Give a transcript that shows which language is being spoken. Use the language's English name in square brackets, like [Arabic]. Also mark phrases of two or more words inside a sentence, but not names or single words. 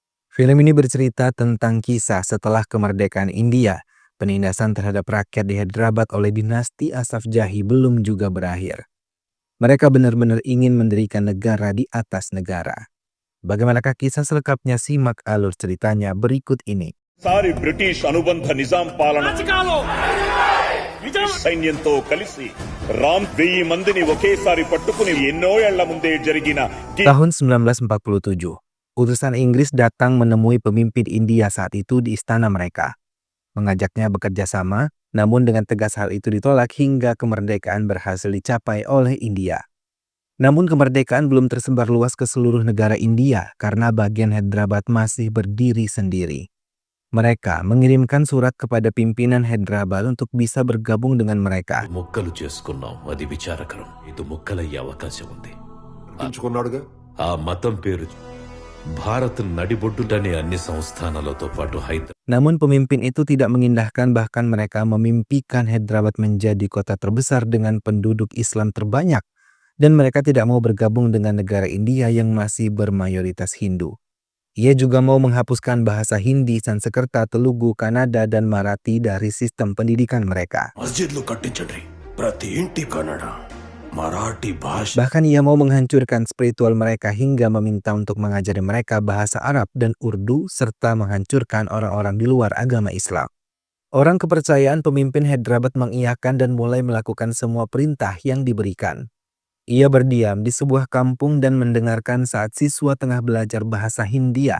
[Indonesian] Film ini bercerita tentang kisah setelah kemerdekaan India. Penindasan terhadap rakyat di Hyderabad oleh dinasti Asaf Jahi belum juga berakhir. Mereka benar-benar ingin mendirikan negara di atas negara. Bagaimanakah kisah selengkapnya? Simak alur ceritanya berikut ini. [Telugu] సారి బ్రిటిష్ అనుబంధ నిజాం పాలన సైన్యంతో కలిసి రామ్ 1000 మందిని ఒకేసారి పట్టుకుని ఎన్నో ఏళ్ల ముందే జరిగిన [Indonesian] Tahun 1947, utusan Inggris datang menemui pemimpin India saat itu di istana mereka. Mengajaknya bekerja sama, namun dengan tegas hal itu ditolak hingga kemerdekaan berhasil dicapai oleh India. Namun kemerdekaan belum tersebar luas ke seluruh negara India karena bagian Hyderabad masih berdiri sendiri. Mereka mengirimkan surat kepada pimpinan Hyderabad untuk bisa bergabung dengan mereka. [Telugu] ముక్కలు చేసుకున్నాం, అది విచారకరం. ఇది ముక్కలయ్యే అవకాశం ఉంది. తప్పించుకున్నాడుగా. ఆ మతం పేరు భారత్ నడిబొడ్డుటనే అన్ని సంస్థానాలతో పాటు [Indonesian] Namun pemimpin itu tidak mengindahkan, bahkan mereka memimpikan Hyderabad menjadi kota terbesar dengan penduduk Islam terbanyak, dan mereka tidak mau bergabung dengan negara India yang masih bermayoritas Hindu. Ia juga mau menghapuskan bahasa Hindi, Sanskerta, Telugu, Kannada, dan Marathi dari sistem pendidikan mereka. [Telugu] మస్జిద్లు కట్టించండి, ప్రతి ఇంటి కన్నడ మరాఠీ భాష. [Indonesian] Bahkan ia mau menghancurkan spiritual mereka hingga meminta untuk mengajari mereka bahasa Arab dan Urdu, serta menghancurkan orang-orang di luar agama Islam. Orang kepercayaan pemimpin Hyderabad mengiyakan dan mulai melakukan semua perintah yang diberikan. Ia berdiam di sebuah kampung dan mendengarkan saat siswa tengah belajar bahasa Hindia.